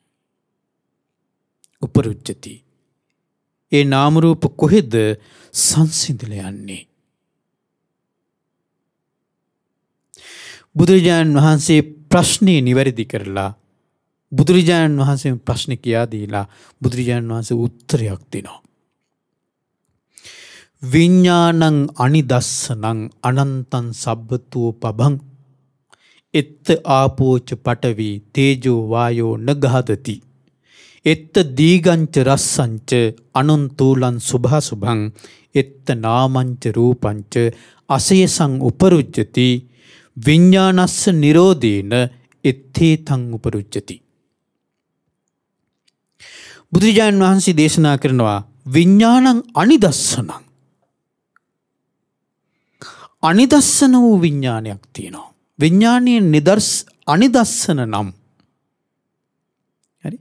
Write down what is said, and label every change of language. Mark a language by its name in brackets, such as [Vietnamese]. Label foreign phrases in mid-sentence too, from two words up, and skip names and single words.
[Sinhala] උපරුජ්ජති. ඒ නාම රූප කොහෙද සංසිඳිලා යන්නේ? බුදුරජාණන් වහන්සේ ප්‍රශ්නේ නිවැරදි කරලා බුදුරජාණන් වහන්සේ ප්‍රශ්න කියා දීලා බුදුරජාණන් වහන්සේ උත්තරයක් දෙනවා. [Pali] විඥානං අනිදස්සනං අනන්තං සබ්බතෝ පබං එත්ත ආපෝච පඨවි තේජෝ වායෝ නගහදති. එත්ත දීගංච රස්සංච අනන්තූලං සුභාසුභං එත්ත නාමංච රූපංච අසේසං උපරුජ්ජති. විඥානස්ස නිරෝධේන එත්තේතං උපරුජ්ජති. [Sinhala] බුදුරජාණන් වහන්සේ දේශනා කරනවා [Pali] විඥානං අනිදස්සනං. [Sinhala] අනිදස්සන වූ විඥානයක් තියෙනවා. විඥානයේ අනිදස්සන නම්. හරි.